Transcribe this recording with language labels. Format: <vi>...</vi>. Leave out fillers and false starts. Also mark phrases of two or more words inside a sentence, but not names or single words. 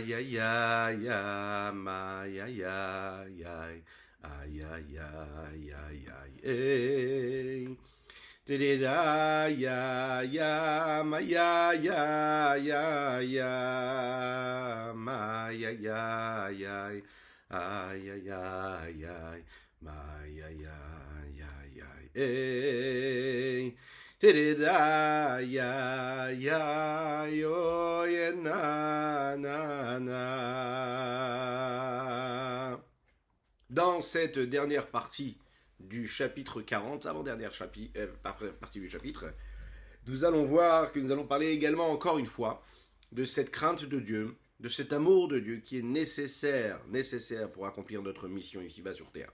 <fr>ya ya ya ma ya ya ya ay ya ya ya Da ya ya ma ya ya ya ya ma ya ya ya ay ay ay ay ma ya ya ya ya da ya ya yo ya na na. Dans cette dernière partie du chapitre 40, avant-dernière partie du chapitre, nous allons voir que nous allons parler également encore une fois de cette crainte de Dieu, de cet amour de Dieu qui est nécessaire pour accomplir notre mission ici-bas sur Terre.</fr>